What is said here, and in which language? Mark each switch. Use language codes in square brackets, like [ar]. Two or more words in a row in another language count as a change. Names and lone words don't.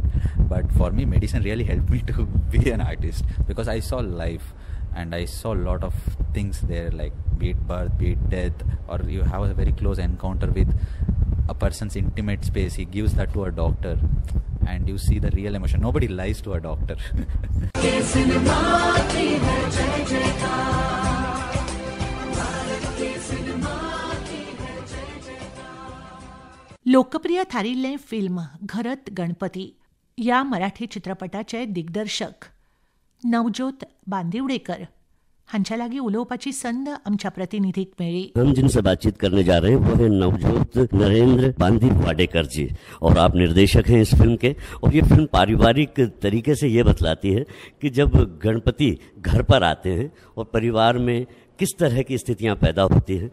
[en] But for me, medicine really helped me to be an artist, because I saw life and I saw a lot of things there, like be it birth, be it death, or you have a very close encounter with a person's intimate space. He gives that to a doctor and you see the real emotion. Nobody lies to a doctor. [kok] लोकप्रिय थारिल्लें फिल्म घरत गणपती ह्या मराठी चित्रपटाचे दिग्दर्शक नवज्योत बांदिवडेकर हांच्या लागीं उलोवपाची संद आमच्या प्रतिनिधीक मेळ्ळी. [hi] हम जिनसे बातचीत करने जा रहे हैं वो है नवजोत नरेंद्र बांदिवडेकर जी, और आप निर्देशक हैं इस फिल्म के. और ये फिल्म पारिवारिक तरीके से ये बतलाती है कि जब गणपति घर पर आते हैं और परिवार में किस तरह की स्थितियां पैदा होती हैं.